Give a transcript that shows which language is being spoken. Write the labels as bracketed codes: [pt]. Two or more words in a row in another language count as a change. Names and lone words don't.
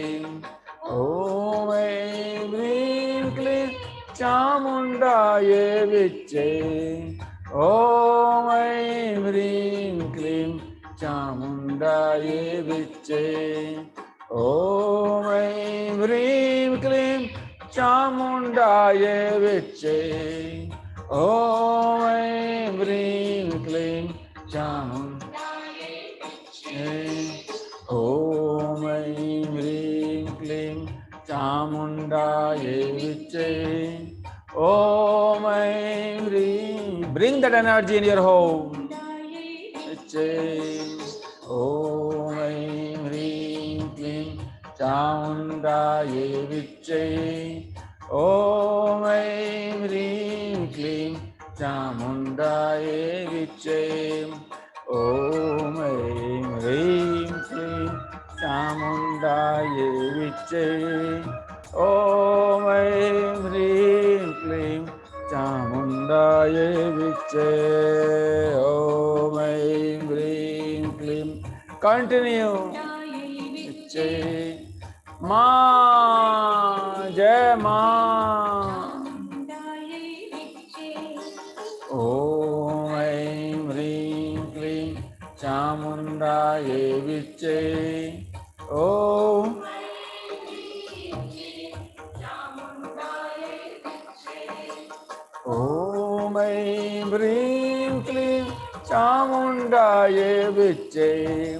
[sa] ॐ ऐं ह्रीं क्लीं चामुण्डायै विच्चे ॐ ऐं ह्रीं क्लीं चामुण्डायै विच्चे ॐ ऐं ह्रीं क्लीं चामुण्डायै विच्चे ॐ ऐं ह्रीं क्लीं चामुण्डायै विच्चे ॐ ऐं ह्रीं क्लीं चामुण्डायै विच्चे [en] that energy in your home. [sa] Vichche. ॐ ऐं ह्रीं क्लीं चामुण्डायै विच्चे. ॐ ऐं ह्रीं क्लीं चामुण्डायै विच्चे. ॐ ऐं ह्रीं क्लीं चामुण्डायै विच्चे. ॐ ऐं ह्रीं क्लीं चामुण्डायै विच्चे. ॐ ऐं ह्रीं क्लीं. [en] Continue. [hi] Vichche. माँ जय माँ. [sa] ॐ ऐं ह्रीं क्लीं चामुण्डायै विच्चे. ॐ ॐ ऐं ह्रीं क्लीं चामुण्डायै विच्चे.